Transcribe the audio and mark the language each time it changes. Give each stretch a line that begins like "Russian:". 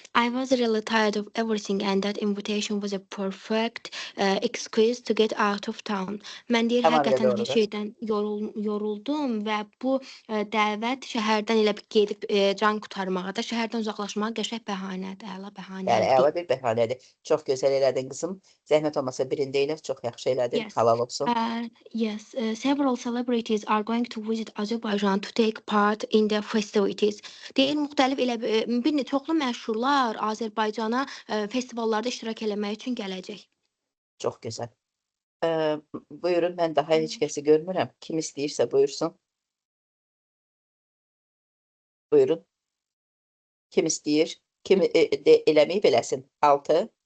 English: I was really tired of everything and that invitation was a perfect excuse to get out of town.
Azerbaijani: Mən deyir, həqiqətən hər şeydən yoruldum və bu dəvət şəhərdən elə gedib can qurtarmağa da, şəhərdən uzaqlaşmağa qəşəng bəhanədir, əla bəhanədir. Yəni, əla bir bəhanədir. Çox gözəl elədin qızım. Zəhmət olmasa birində elə çox yaxşı elədin. Halal olsun.
English: Yes. Several celebrities are going to visit Azerbaijan to take part in the festivities.
Azerbaijani: Deyir, müxtəlif elə bir çoxlu məşhurlar Azərbaycana festivallarda iştirak eləmək üçün gələcək. Çox gözəl. Buyurun, mən daha heç kəsi görmürəm. Kim istəyirsə buyursun. Buyurun. Kim istəyir? Kim eləməyib eləsin? 6.